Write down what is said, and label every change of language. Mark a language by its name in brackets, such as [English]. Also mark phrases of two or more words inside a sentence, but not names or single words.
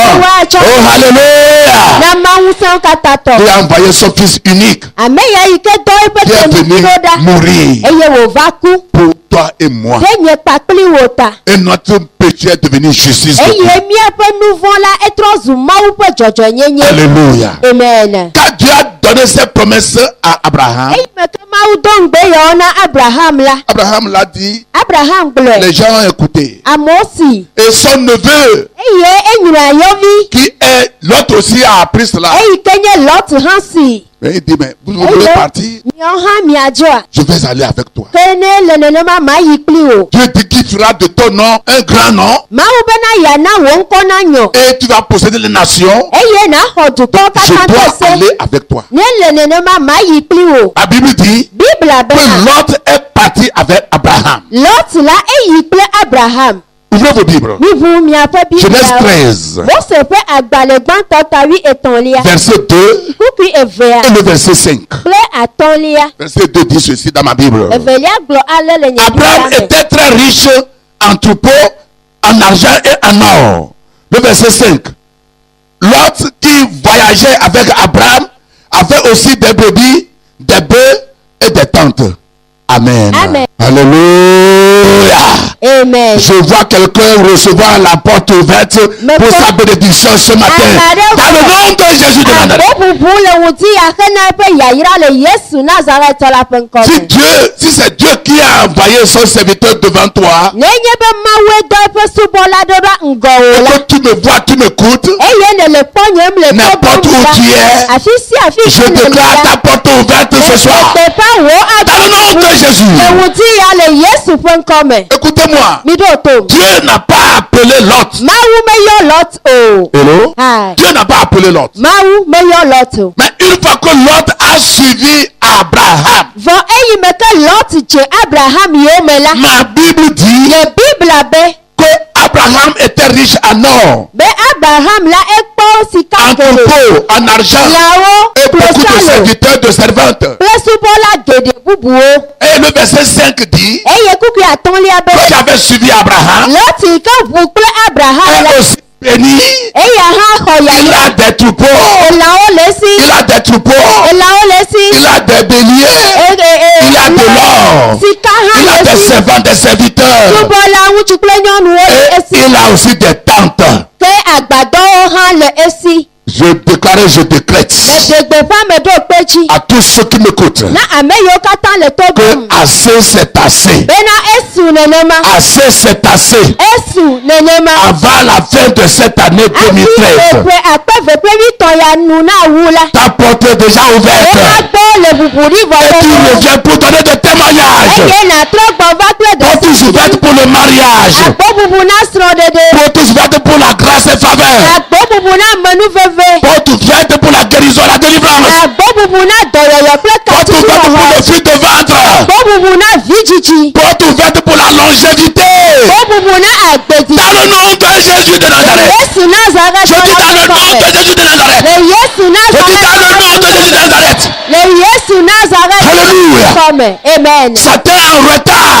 [French] Oh, alléluia. [Ewe] na mawu sẽwo katã tɔ [French] Il a envoyé son fils unique [Ewe] ame ya yi ke dɔ eƒe [French] qui est venu [Ewe] tenuɖo ɖa [French] mourir [Ewe] eye wòva ku [French] pour toi et moi. [Ewe] ɖe nye kpakpli wò ta [French] Et notre péché est devenu justice de Dieu. [Ewe] eye míaƒe nu vɔ̃ la etrɔ zu mawu ƒe dzɔdzɔnyenye [French] Alléluia. [Ewe] amen [French] Quand Dieu a donné ses promesses à Abraham, [Ewe] eyi me ke mawu do ŋugbe yawo na abraham la [French] Abraham l'a dit, [Ewe] abraham gblɔe [French] les gens ont écouté. [Ewe] amewo si [French] Et son neveu, [Ewe] eye enyra yɔvi [French] qui est l'autre aussi, a appris cela. [Ewe] eyi ke nye lɔt hã si [French] Mais il dit, mais vous voulez partir? [Ewe] miawo hã miadzɔa [French] Je vais aller avec toi. [Ewe] ke ne le nenema ma yi kpli wò [French] Dieu dit qu'il fera de ton nom un grand nom [Ewe] mawu bena yana wò ŋkɔ nanyɔ [French] et tu vas posséder les nations. [Ewe] eye naxɔ dukɔwo [French] Je [Ewe] katã [French] dois [Ewe] ƒe se [French] aller avec toi. [Ewe] ne le nenema ma yi kpli wò [French] La Bible dit [Ewe] biblia [French] que [Ewe] bena [French] Lot est parti avec Abraham. [Ewe] lɔt la eyi kple abraham [French] Ouvrez vos Bibles. [Ewe] miʋu miaƒe [French] Genèse [Ewe] bibliawo [French] 13, [Ewe] mose ƒe agbalẽ gbãtɔ ta wi-etɔ̃lia [French] verset 2 [Ewe] kukui evea [French] et le verset 5. [Ewe] kple atɔ̃lia [French] Verset 2 dit ceci dans ma Bible. [Ewe] evelia gblɔ ale le nye [French] Abraham [Ewe] Biblia me. [French] était très riche en troupeaux, en argent et en or. Le verset 5. Lot qui voyageait avec Abraham avait aussi des brebis, des bœufs et des tentes. Amen. Amen. Alléluia. [Ewe] amen [French] Je vois quelqu'un recevoir la porte ouverte Mais pour pour- sa bénédiction ce matin. Dans le nom de Jésus de Nazareth. [Ewe] aboʋuʋu le ŋuti axe na eƒe yayra le yesu nazaretɔ la ƒe ŋkɔ [French] Si [Ewe] me [French] Dieu, si c'est Dieu qui a envoyé son serviteur devant toi, [Ewe] nenye be mawue dɔ eƒe subɔla ɖo ɖa ŋgɔwò la [French] que tu me vois, tu m'écoutes, [Ewe] eye nele kpɔnyem le [French] N'importe où tu es, [Ewe] afi sia afi [French] je [Ewe] si [French] déclare ta porte ouverte ce soir. [Ewe] teƒe wo [French] Dans le nom de Jésus. [Ewe] le ŋuti ya le yesu ƒe ŋkɔ me [French] Écoutez-moi. [Ewe] mi ɖo tom [French] Dieu n'a pas appelé Lot. [Ewe] mawu meyɔ lɔt o [English] Hello? Hai. [French] Dieu n'a pas appelé Lot. [Ewe] mawu meyɔ lɔt o [French] Mais une fois que Lot a suivi Abraham, [Ewe] vɔ eyi me ke lɔt dze abraham yome la [French] ma Bible dit [Ewe] le biblia be [French] que Abraham était riche en or, [Ewe] be abraham la ekpɔ sika [French] en [Ewe] geɖe [French] troupeau, en argent [Ewe] lãwo [French] et beaucoup de [Ewe] klosalo [French] serviteurs, de servantes. [Ewe] kple subɔla geɖe bubuwo [French] Et le verset 5 dit [Ewe] eye kukui atɔ̃lia be [French] que j'avais suivi Abraham, [Ewe] lɔt yi ke ʋu kple abraham la [French] est aussi béni. [Ewe] eya hã xɔ [French] Il [Ewe] yayra [French] a des troupeaux, [Ewe] elãwo le esi [French] il Il a des troupeaux. [Ewe] elãwo le esi. [French] Il a des béliers. Il a de l'or. [Ewe] sika hã [French] Il a [Ewe] le [French] des [Ewe] esi. [French] servants, des serviteurs. [Ewe] subɔla ŋutsu kple nyɔnuwo le [French] Et [Ewe] esi. [French] il a aussi des tentes. [Ewe] ke agbadɔwo hã le esi. [French] Je déclare, je décrète [Ewe] Meɖe gbeƒã me ɖo kpe dzi. [French] à tous ceux qui m'écoutent [Ewe] Na ame yiwo katã le to [French] que [Ewe] ɖom. [French] assez c'est assez. [Ewe] Bena esu nenema. [French] Assez c'est assez. [Ewe] Esu nenema. [French] Avant la fin de cette année [Ewe] Afi 2013, ƒe akpe ƒe mitɔ ya nu na wu la. [French] ta porte est déjà ouverte. [Ewe] Woagbɔ le ʋuʋuɖi vɔ [French] Et tu [Ewe] fɔfɔ. [French] reviens pour donner des témoignages. [Ewe] Eye natrɔ gbɔ va kple [French] Porte ouverte pour le mariage. [Ewe] Agbɔbubu na srɔ̃ɖeɖe. [French] Porte ouverte pour la grâce et faveur. [Ewe] Agbɔbubu na menuveve. [French] Porte ouverte pour la guérison, la délivrance. [Ewe] Agbɔbubu na dɔyɔyɔ kple [French] Porte ouverte pour [Ewe] katutuwɔwɔ. [French] le fruit de ventre. [Ewe] Agbɔbubu na vidzidzi. [French] Porte ouverte pour la longévité. [Ewe] Agbɔbubu na agbedzi. [French] Dans le nom de Jésus de Nazareth. [Ewe] Yesu Nazareth. [French] Je dis dans le nom de Jésus de Nazareth. [Ewe] Le Yesu [French] Je dis dans le nom de Jésus de Nazareth. [Ewe] Nazareth. Le Yesu Nazareth. [French] Alléluia. [Ewe] Kɔme. Amen. [French] Satan en retard.